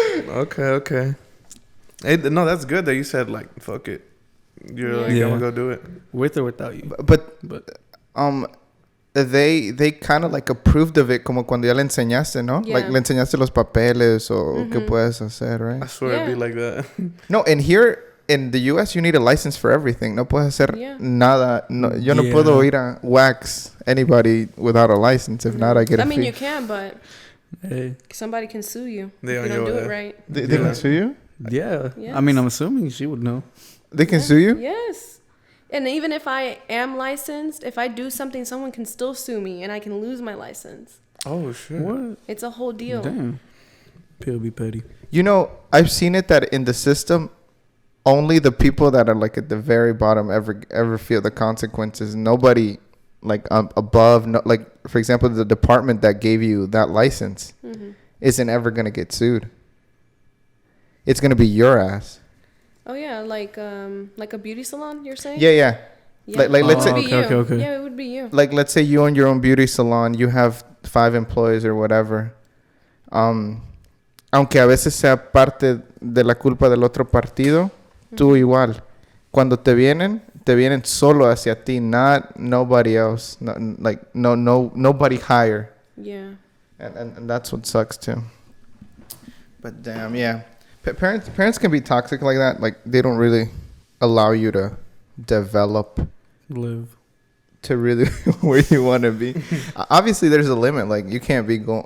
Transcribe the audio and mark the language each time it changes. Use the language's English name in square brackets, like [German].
[English] Okay. Hey, no, that's good that you said, like, fuck it. You're like, Yeah. I'm gonna go do it. With or without you. But they kind of like approved of it, [Spanish] como cuando ya le enseñaste, ¿no? [English] Yeah. [Spanish] Like le enseñaste los papeles o qué puedes hacer, right? [English] I swear it'd be like that. No, and here in the US you need a license for everything. [Spanish] No puedes hacer nada. No, yo no puedo ir a [English] wax anybody without a license. If not, I get a fee. I mean, you can, but Hey. somebody can sue you They if on you don't your do it ass. right. They can sue you? Yeah. Yes. I mean, I'm assuming she would know. They can sue you? Yes. And even if I am licensed, if I do something, someone can still sue me and I can lose my license. Oh shit! What? It's a whole deal. Damn. People be petty. You know, I've seen it that in the system, only the people that are like at the very bottom ever feel the consequences. Nobody like above, no, like for example, the department that gave you that license isn't ever gonna get sued. It's gonna be your ass. Oh yeah, like a beauty salon, you're saying? Yeah. Like let's say, Okay. Yeah, it would be you. like let's say you own your own beauty salon, you have 5 employees or whatever. [Spanish] Aunque a veces sea parte de la culpa del otro partido, tú igual. Cuando te vienen solo hacia ti, [English] not nobody else. Nobody higher. Yeah. And that's what sucks too. But damn, yeah. Parents can be toxic like that. Like they don't really allow you to develop, Live. to really where you want to be. Obviously, there's a limit. Like you can't be going.